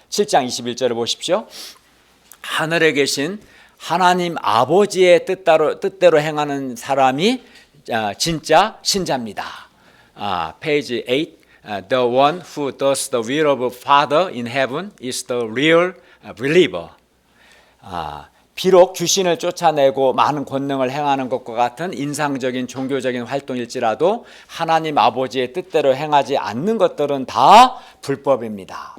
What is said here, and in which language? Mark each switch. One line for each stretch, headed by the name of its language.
Korean: 7장 21절을 보십시오. 하늘에 계신 하나님 아버지의 뜻대로 행하는 사람이 진짜 신자입니다. 페이지 8.
English: The one who does the will of Father in heaven is the real believer.
Korean: 비록 귀신을 쫓아내고 많은 권능을 행하는 것과 같은 인상적인 종교적인 활동일지라도 하나님 아버지의 뜻대로 행하지 않는 것들은 다 불법입니다.